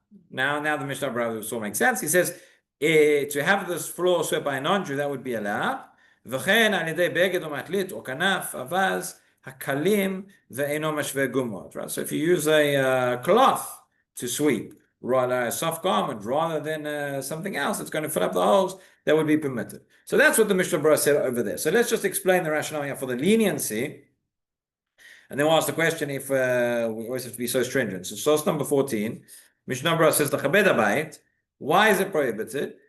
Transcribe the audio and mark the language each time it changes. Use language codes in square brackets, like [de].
[en] Now the Mishnah Berurah will make sense. He says to have this floor swept by a non-Jew, that would be allowed. [he] וכן על ידי בגד או מטלית או כנף, אבז, הקלים ואינו משווה גומות. [en] Right? So if you use a cloth to sweep, rather a soft garment, rather than something else that's going to fill up the holes, that would be permitted. So that's what the Mishnah Berurah said over there. So let's just explain the rationale here for the leniency. And then we'll ask the question if we always have to be so stringent. So source number 14, Mishnah Berurah says, why is it prohibited?